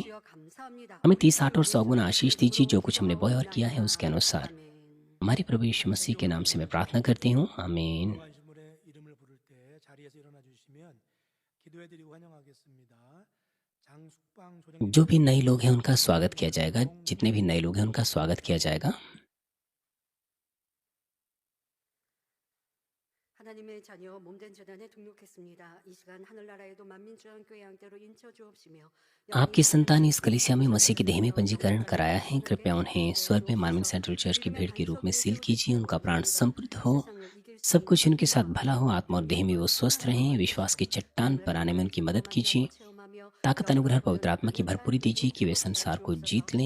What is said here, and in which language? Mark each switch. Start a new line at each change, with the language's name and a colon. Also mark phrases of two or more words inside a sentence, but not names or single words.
Hindi: हमें 30, 60 और 100 गुना आशीष दीजिए, जो कुछ हमने बोया और किया है उसके अनुसार। हमारे प्रभु यीशु मसीह के नाम से मैं प्रार्थना करती हूँ, आमीन। जो भी नए लोग हैं उनका स्वागत किया जाएगा, जितने भी नए लोग हैं उनका स्वागत किया जाएगा।
Korean: 하나님의 자녀 몸된 재단에 등록했습니다. 이 시간 하늘나라에도 만민주한교회 양떼로 인쳐 주옵시며
Hindi: आपकी संतान इस कलीसिया में मसीह की देह में पंजीकरण कराया है। कृपया उन्हें स्वर्ग में मार्मिन सेंट्रल चर्च की भेंट के रूप में सील कीजिए। उनका प्राण समृद्ध हो, सब कुछ उनके साथ भला हो, आत्मा और देह में वो स्वस्थ रहें। विश्वास की चट्टान पर आने में उनकी मदद कीजिए। ताकत, अनुग्रह, पवित्र आत्मा की भरपूरी दीजिए कि वे संसार को जीत लें।